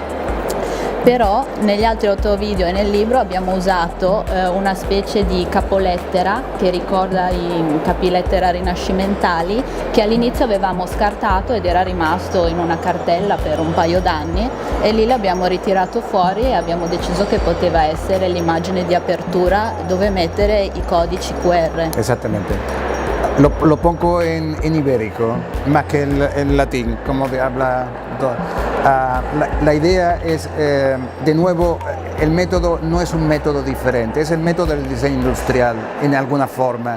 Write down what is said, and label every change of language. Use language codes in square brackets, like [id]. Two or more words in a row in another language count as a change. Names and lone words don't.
[it] Però negli altri 8 video e nel libro abbiamo usato una specie di capolettera che ricorda i capilettera rinascimentali, che all'inizio avevamo scartato ed era rimasto in una cartella per un paio d'anni, e lì l'abbiamo ritirato fuori e abbiamo deciso che poteva essere l'immagine di apertura dove mettere i codici QR. [es] Exactamente. Lo pongo en ibérico, más que en latín, como habla. La idea es, de nuevo, el método no es un método diferente, es el método del diseño industrial en alguna forma.